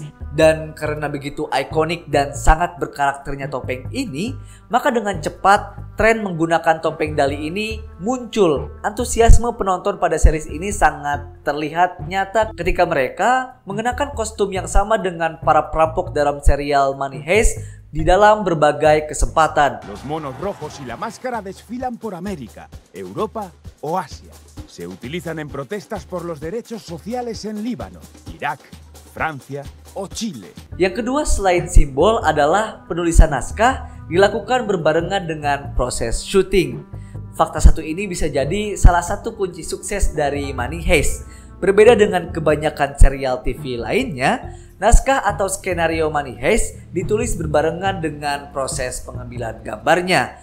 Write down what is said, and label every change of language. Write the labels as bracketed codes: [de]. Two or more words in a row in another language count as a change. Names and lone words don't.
[id] Dan karena begitu ikonik dan sangat berkarakternya topeng ini, maka dengan cepat tren menggunakan topeng Dali ini muncul. Antusiasme penonton pada series ini sangat terlihat nyata ketika mereka mengenakan kostum yang sama dengan para perampok dalam serial Money Heist di dalam berbagai kesempatan. [es] Los monos rojos y la máscara desfilan por América, Europa o Asia. Se utilizan en protestas por los derechos sociales en Líbano, Irak, Francia o Chile. [id] Yang kedua selain simbol adalah penulisan naskah dilakukan berbarengan dengan proses syuting. Fakta satu ini bisa jadi salah satu kunci sukses dari Money Heist. Berbeda dengan kebanyakan serial TV lainnya, Naskah atau skenario Money Heist ditulis berbarengan dengan proses pengambilan gambarnya.